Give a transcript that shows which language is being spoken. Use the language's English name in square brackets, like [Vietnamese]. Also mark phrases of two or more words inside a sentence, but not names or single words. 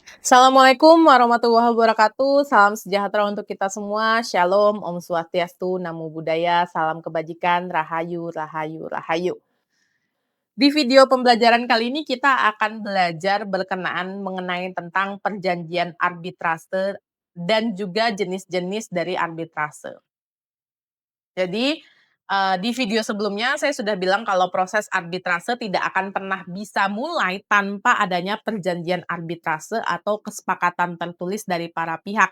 [Arabic] السلام عليكم ورحمة الله وبركاته. [Indonesian] Salam sejahtera untuk kita semua. Shalom, [Balinese] Om Swastiastu, [Pali] Namo Buddhaya, [Indonesian] salam kebajikan, Rahayu, Rahayu, Rahayu. Di video pembelajaran kali ini kita akan belajar berkenaan mengenai tentang perjanjian arbitrase dan juga jenis-jenis dari arbitrase. Jadi, di video sebelumnya saya sudah bilang kalau proses arbitrase tidak akan pernah bisa mulai tanpa adanya perjanjian arbitrase atau kesepakatan tertulis dari para pihak.